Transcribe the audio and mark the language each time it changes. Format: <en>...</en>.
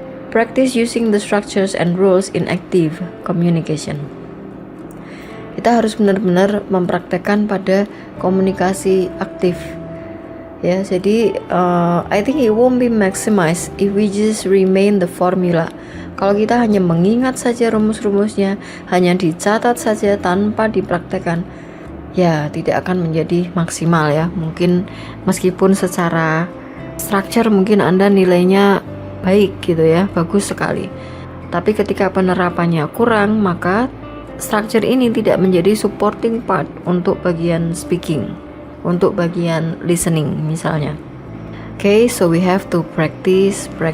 <en>Practice using the structures and rules in active communication.</en> <id>Kita harus benar-benar mempraktekkan pada komunikasi aktif. Ya, jadi</id> <en>I think it won't be maximized if we just remain the formula.</en> <id>Kalau kita hanya mengingat saja rumus-rumusnya, hanya dicatat saja tanpa dipraktekkan, ya tidak akan menjadi maksimal ya. Mungkin meskipun secara structure mungkin Anda nilainya baik gitu ya, bagus sekali, tapi ketika penerapannya kurang, maka structure ini tidak menjadi supporting part untuk bagian speaking, untuk bagian listening misalnya.</id> <en>Okay, so we have to practice.</en>